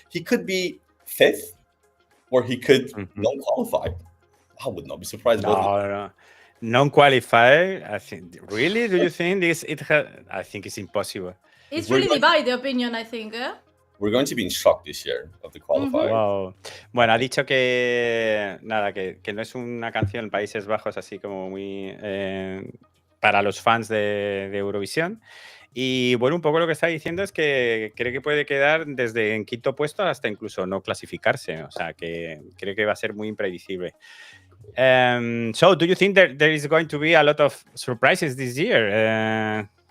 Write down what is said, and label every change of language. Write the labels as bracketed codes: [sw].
[en] He could be 5th, or he could not qualify. I would not be surprised. No. Non-qualify. I think. Really? Do you think this? I think it's impossible. It's really divided the opinion. I think. we're going to be in shock this year of the qualifiers. Wow. [es] Bueno, ha dicho que nada, que no es una canción en Países Bajos así como muy para los fans de Eurovisión. Y bueno, un poco lo que está diciendo es que cree que puede quedar desde en quinto puesto hasta incluso no clasificarse. O sea, que cree que va a ser muy impredecible. [en] So, do you think there is going to be a lot of surprises this year?